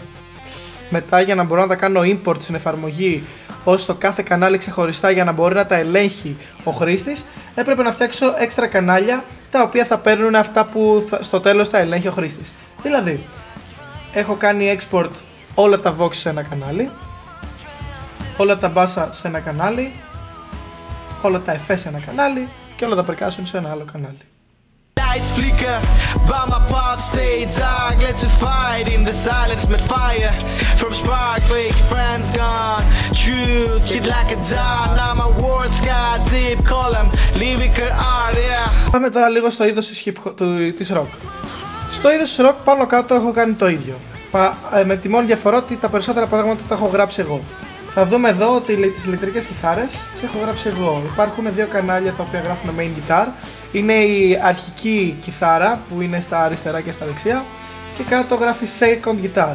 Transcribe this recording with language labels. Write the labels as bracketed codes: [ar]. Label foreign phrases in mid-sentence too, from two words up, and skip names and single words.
[el] Μετά, για να μπορώ να τα κάνω import στην εφαρμογή ως το κάθε κανάλι ξεχωριστά για να μπορεί να τα ελέγχει ο χρήστης, έπρεπε να φτιάξω έξτρα κανάλια τα οποία θα παίρνουν αυτά που στο τέλος τα ελέγχει ο χρήστης. Δηλαδή, έχω κάνει export όλα τα Vox σε ένα κανάλι, όλα τα μπάσα σε ένα κανάλι, όλα τα FS σε ένα κανάλι και όλα τα percussion σε ένα άλλο κανάλι. [en] Lights flicker, by my path stay dark. Let's fight in the silence with fire. From spark, fake friends gone. Truth hit like a dart. Now my words got deep column. Lyrical art, yeah. [el] Πάμε τώρα λίγο στο είδος της rock. Στο είδος της rock πάνω κάτω έχω κάνει το ίδιο. Με τη μόνη διαφορά ότι τα περισσότερα πράγματα τα έχω γράψει εγώ. Θα δούμε εδώ ότι τις ηλεκτρικές κιθάρες τις έχω γράψει εγώ. Υπάρχουν δύο κανάλια τα οποία γράφουν [en] main guitar. [el] Είναι η αρχική κιθάρα που είναι στα αριστερά και στα δεξιά και κάτω γράφει [en] second guitar.